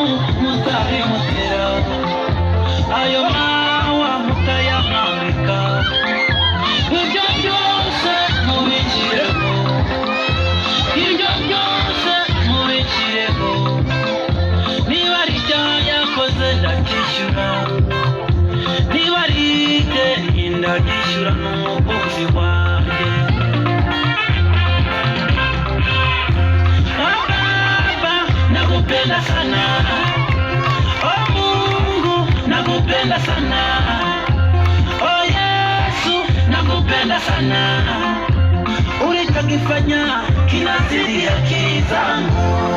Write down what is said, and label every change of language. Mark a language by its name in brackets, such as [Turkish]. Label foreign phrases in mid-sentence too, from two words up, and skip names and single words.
[Kinyarwanda] mutayimutera ayo mawa mutayamwambika ibyo byose mubikireho ibyo byose mubikireho niba ari icyaha yakoze ndacyishyura niba ari ideni ndaryishyura n'umukozi wanjye [Swahili] Baba nakupenda sana oh Mungu nakupenda sana oh Yesu nakupenda sana ulichokifanya kinazidi akili zangu